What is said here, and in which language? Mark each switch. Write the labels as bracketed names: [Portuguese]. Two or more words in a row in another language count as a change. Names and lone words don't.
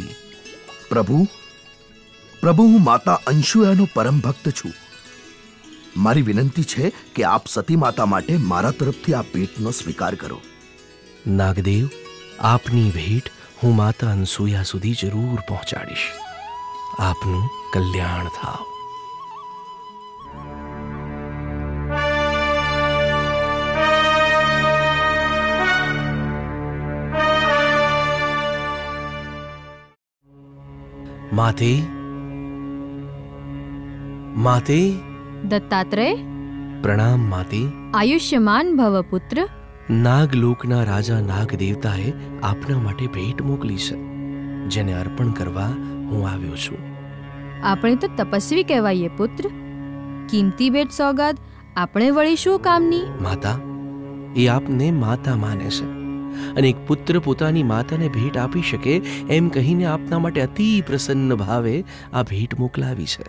[Gujarati] પ્રભુ, હું માતા અંશુયાનો પરમ ભક્ત છું। મારી વિનંતી છે કે આપ સતી માતા માટે મારા તરફથી આ ભેટનો સ્વીકાર કરો। નાગદેવ, આપની ભેટ હું માતા અનસૂયા સુધી જરૂર પહોંચાડીશ। આપનું કલ્યાણ થાવ। [Hindi] माते, माते। दत्तात्रेय, प्रणाम माते। आयुष्यमान भव पुत्र। [Gujarati] નાગલોકના રાજા નાગ દેવતાએ આપના માટે ભેટ મોકલી છે, જેને અર્પણ કરવા હું આવ્યો છું. આપણે તો તપસ્વી કહેવાઈએ પુત્ર. કિંમતી ભેટ સોગાદ આપણે વળી શું કામની? માતા, એ આપને માતા માને છે અને એક પુત્ર પોતાની માતાને ભેટ આપી શકે એમ કહીને આપના માટે અતિ પ્રસન્ન ભાવે આ ભેટ મોકલાવી છે.